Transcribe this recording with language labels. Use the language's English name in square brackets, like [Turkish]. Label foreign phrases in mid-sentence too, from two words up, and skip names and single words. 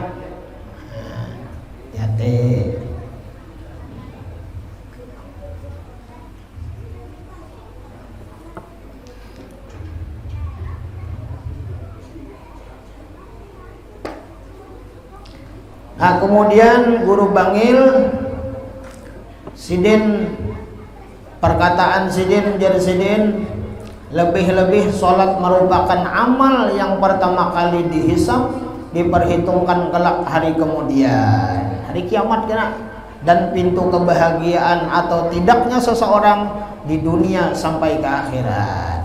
[Indonesian] Hati-hati. Nah, kemudian guru Bangil Sidin, perkataan Sidin jadi Sidin, lebih-lebih sholat merupakan amal yang pertama kali dihisab, diperhitungkan kelak hari kemudian, hari kiamat kena, dan pintu kebahagiaan atau tidaknya seseorang di dunia sampai ke akhirat.